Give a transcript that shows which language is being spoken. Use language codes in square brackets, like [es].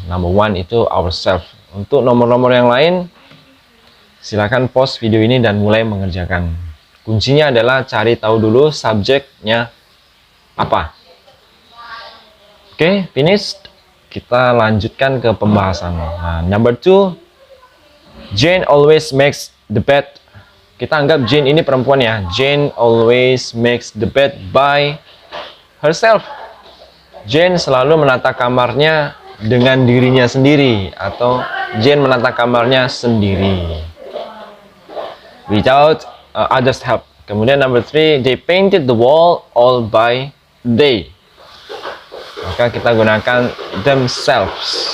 [id] Number 1 itu ourselves. Untuk nomor-nomor yang lain silakan pause video ini dan mulai mengerjakan. Kuncinya adalah cari tahu dulu subjeknya apa. Oke, finished. Kita lanjutkan ke pembahasan. [en] Nah, number 2, Jane always makes the bed. [id] Kita anggap Jane ini perempuan ya. [en] Jane always makes the bed by herself. [id] Jane selalu menata kamarnya dengan dirinya sendiri, atau Jane menata kamarnya sendiri [en] without others help. Kemudian number 3, they painted the wall all by they. [id] Maka kita gunakan themselves.